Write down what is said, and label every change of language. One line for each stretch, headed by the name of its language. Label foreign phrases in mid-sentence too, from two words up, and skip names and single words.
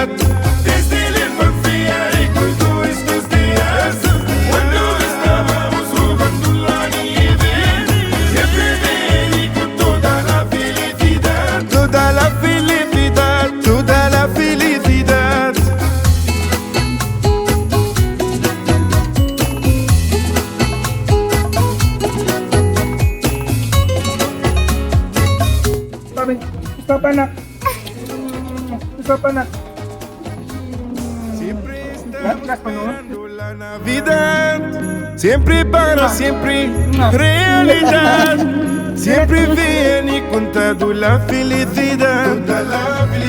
Spanish: Desde la infancia recuerdo estos días, cuando estábamos jugando en la nieve. Siempre viene con toda la felicidad, toda la felicidad, toda la felicidad.
Filipino: Stop anak. Stop anak.
Spanish: Siempre estamos esperando la Navidad, siempre para siempre realidad. Siempre viene contado la felicidad, toda la